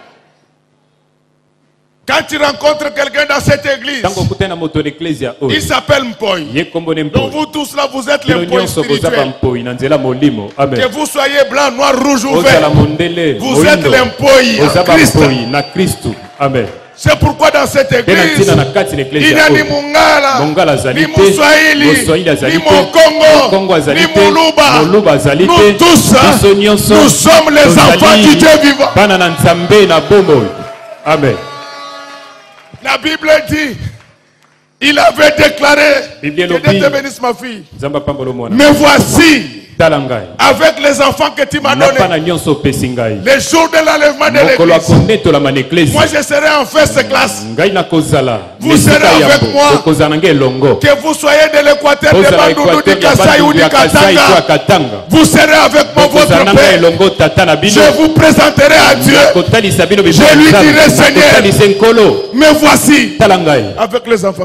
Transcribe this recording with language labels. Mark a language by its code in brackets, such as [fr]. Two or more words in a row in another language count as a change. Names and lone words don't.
[fr] Quand tu rencontres quelqu'un dans cette église, il s'appelle Mpoy. Donc vous tous là, vous êtes les Mpoy spirituels. Que vous soyez blanc, noir, rouge ou vert, vous êtes les Mpoy en Christ. Amen. C'est pourquoi dans cette église, il n'y a ni Mungala, ni Moussouaïli, ni Mokongo, ni Moulouba. Nous tous, nous sommes les enfants du Dieu vivant. Amen. La Bible dit, il avait déclaré, que Dieu te bénisse ma fille. Mais voici, avec les enfants que tu m'as donnés, les jours de l'enlèvement de l'église, moi je serai en [en] first class. [fr] Vous serez avec moi. Que vous soyez de l'Équateur, de Bandundu, du Kasaï ou du Katanga, vous serez avec moi, votre Père. Je vous présenterai à Dieu. Je lui dirai, Seigneur, me voici avec les enfants.